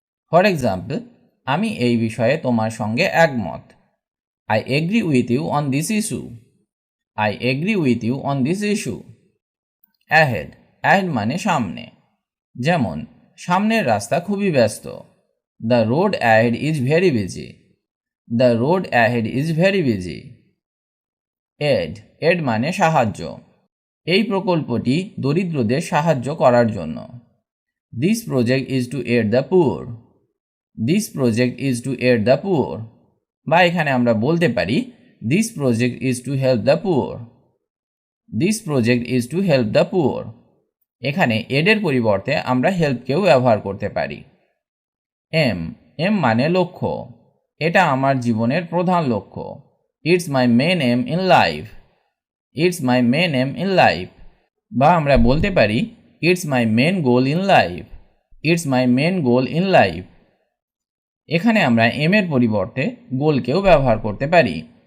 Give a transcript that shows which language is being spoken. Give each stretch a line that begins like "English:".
English: for example,
Bangla: আমি এই বিষয়ে তোমার সঙ্গে একমত।
English: I agree with you on this issue. I agree with you on this issue.
Bangla: Ahead মানে সামনে। যেমন সামনের রাস্তা খুবই ব্যস্ত।
English: The road ahead is very busy. The road ahead is very busy.
Bangla: Aid মানে সাহায্য। এই প্রকল্পটি দরিদ্রদের সাহায্য করার জন্য।
English: This project is to aid the poor. This project is to aid the poor.
Bangla: বা এখানে আমরা বলতে পারি
English: This project is to help the poor. This project is to help the poor.
Bangla: এখানে এডের পরিবর্তে আমরা হেল্পকেও ব্যবহার করতে পারি। এম মানে লক্ষ্য। এটা আমার জীবনের প্রধান লক্ষ্য।
English: It's my main aim in life. It's my main aim in life.
Bangla: বা আমরা বলতে পারি
English: It's my main goal in life. It's my main goal in life.
Bangla: এখানে আমরা এম এর পরিবর্তে গোলকেও ব্যবহার করতে পারি।